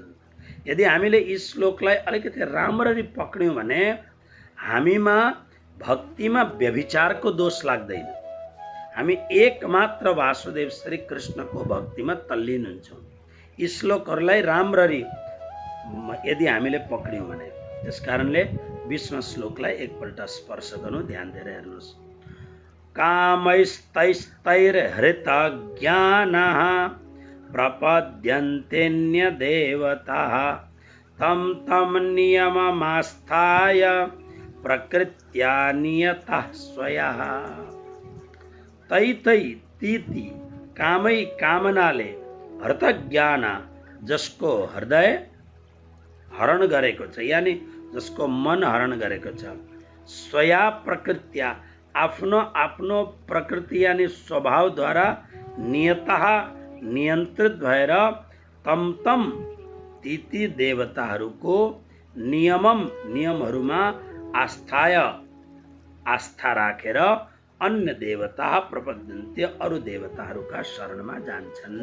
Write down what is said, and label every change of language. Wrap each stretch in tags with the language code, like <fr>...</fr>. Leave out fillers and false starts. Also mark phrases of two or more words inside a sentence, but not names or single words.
<ne>यदि हामीले यी श्लोकलाई अलिकति राम्ररी पक्र्यौं भने हामीमा भक्तिमा व्यभिचारको दोष लाग्दैन। हामी एकमात्र वासुदेव श्री कृष्णको भक्तिमा तल्लीन हुन्छौँ। यी श्लोकहरूलाई राम्ररी यदि हामीले पक्र्यौं भने। त्यसकारणले 20वां श्लोकलाई एकपल्ट स्पर्श गर्नु, ध्यान दिएर हेर्नुहोस्।</ne> <sa>कामैस्तैस्तैर्हृत ज्ञानः प्रपद्यन्तेऽन्य देवताः तं तं नियममास्थाय प्रकृत्या नियतः स्वयः। तै तै तीति कामै</sa> <ne>कामनाले</ne> <sa>हृत ज्ञान,</sa> <ne>जसको हृदय हरण गरेको छ, यानी जसको मन हरण गरेको छ,</ne> <sa>स्वया प्रकृत्या</sa> <ne>आफ्नो आफ्नो प्रकृति यानी स्वभावद्वारा नियतः नियन्त्रित भएर</ne> <sa>तम तम तीति</sa> <ne>देवताहरूको नियमहरूमा आस्था राखेर</ne> <sa>अन्य देवता प्रपद्यन्ते,</sa> <ne>अरु देवताहरूका शरणमा जान्छन्।</ne>